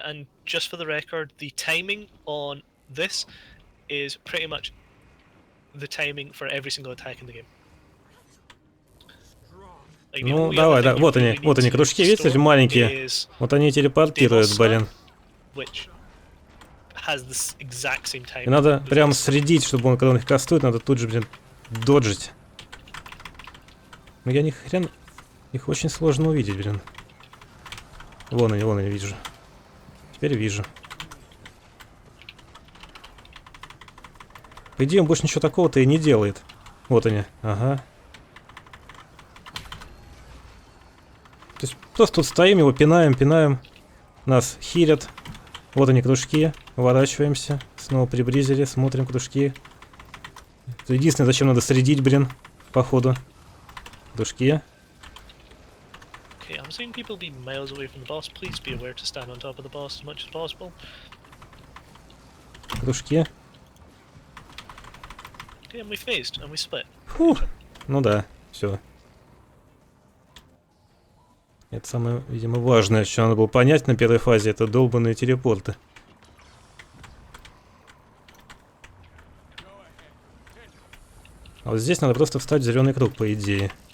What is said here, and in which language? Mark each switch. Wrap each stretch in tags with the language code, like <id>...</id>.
<en>And just for the record, the timing on this is pretty much the timing for every single attack in the game. Like,</en> <ru>ну, давай, да, вот они, кружки, видите, эти маленькие? Вот они телепортируют, блин. И надо прям следить, чтобы он, когда он их кастует, надо тут же, блин, доджить. Но я ни хрен... Их очень сложно увидеть, блин. Вон они, вижу. Теперь вижу. По идее, он больше ничего такого-то и не делает. Вот они, ага. То есть просто тут стоим, его пинаем. Нас хилят. Вот они, кружки. Уворачиваемся. Снова приблизили, смотрим кружки. Это единственное, зачем надо следить, блин, походу. Кружки.</ru> <en>Okay, I'm seeing people be miles away from the boss. Please be aware to stand on top of the boss as much as possible.</en> <ru>Кружки.</ru> <en>Okay, and we phased, and we split.</en> <ru>Фух. Ну да, все. Это самое, видимо, важное, что надо было понять на первой фазе, это долбанные телепорты. А вот здесь надо просто встать в зеленый круг, по идее.</ru>